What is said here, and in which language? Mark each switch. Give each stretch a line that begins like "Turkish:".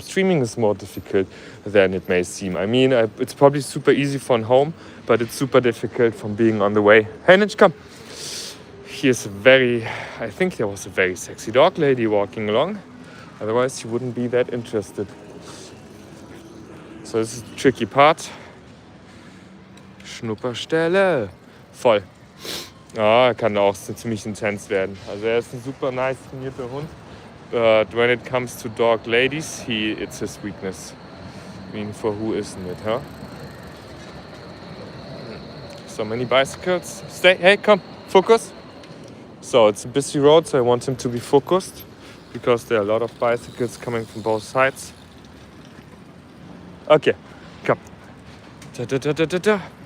English: Streaming is more difficult than it may seem. I mean, it's probably super easy from home, but it's super difficult from being on the way. Hey, Ninja, come. I think there was a very sexy dog lady walking along. Otherwise, you wouldn't be that interested.
German: So, das ist
English: the tricky part.
German: Schnupperstelle. Voll. Ja, kann auch ziemlich intens werden. Also er ist ein
English: super nice
German: trainierter Hund.
English: But when it comes to dog ladies, it's his weakness. I mean, for who isn't it, huh? So many bicycles. Stay, hey, come, focus. So it's a busy road, so I want him to be focused, because there are a lot of bicycles coming from both sides. Okay, come. Da, da, da, da, da, da.